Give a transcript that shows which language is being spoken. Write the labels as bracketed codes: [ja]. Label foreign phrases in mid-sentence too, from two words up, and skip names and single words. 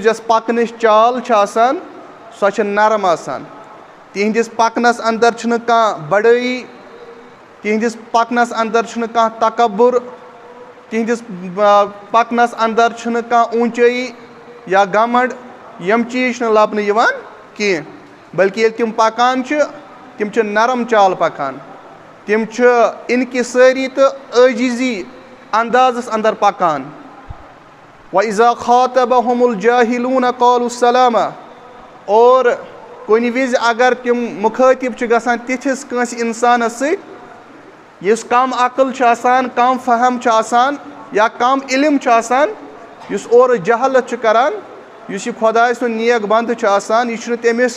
[ks] یۄس پکنٕچ چال چھِ آسان سۄ چھِ نرم آسان تِہنٛدِس پکنس انٛدر چھُنہٕ کانٛہہ بڑٲیی تِہنٛدِس پکنس انٛدر چھُنہٕ کانٛہہ تکبُر تِہنٛدِس پکنس انٛدر چھُنہٕ کانٛہہ اونچٲیی یا گمنڈ یِم چیٖز چھِنہٕ لبنہٕ یِوان کینٛہہ بلکہِ ییٚلہِ تِم پکان چھِ تِم چھِ نرم چال پکان تِم چھِ انکسٲری تہٕ عٲجزی اندازس انٛدر پکان [ar] وَإِذَا خَاطَبَهُمُ الْجَاهِلُونَ قَالُوا سَلَامًا [ks] اور کُنہِ وِزِ اگر تِم مُخٲطِب چھِ گژھان تِتھِس کٲنٛسہِ اِنسانس سۭتۍ یُس کم عقل چھُ آسان کم فہم چھُ آسان یا کم علم چھُ آسان یُس اورٕ جہالت چھُ کران یُس یہِ خۄداے سُنٛد نیک بنٛدٕ چھُ آسان یہِ چھُنہٕ